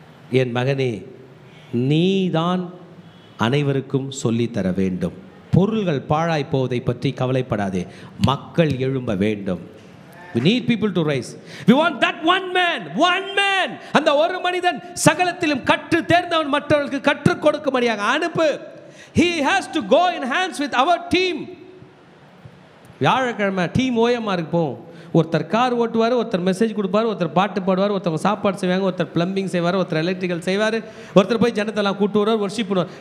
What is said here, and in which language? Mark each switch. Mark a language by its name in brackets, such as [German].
[Tamil] என் மகனே, நீதான் அனைவருக்கும் சொல்லித்தர வேண்டும். பொருள்கள் பாழாய் போவதை பற்றி கவலைப்படாதே, மக்கள் எழும்ப வேண்டும். [English] We need people to rise. We want that one man. [Tamil] அந்த ஒரு மனிதன் சகலத்திலும் கற்று தேர்ந்தவன், மற்றவர்களுக்கு கற்றுக் கொடுக்கும்படியாக அனுப்பு. [English] He has to go in hands with our team. [Tamil] வியாழக்கிழமை டீம் ஓஎம்ஆருக்கு போவோம். ஒருத்தர் கார் ஓட்டுவார், ஒருத்தர் மெசேஜ் கொடுப்பார், ஒருத்தர் பாட்டு பாடுவார், ஒருத்தவங்க சாப்பாடு செய்வாங்க, ஒருத்தர் பிளம்பிங் செய்வார், ஒருத்தர் எலக்ட்ரிக்கல் செய்வார், ஒருத்தர் போய் ஜனத்தெல்லாம் கூட்டு வருவார், வர்ஷிப் பண்ணுவார்.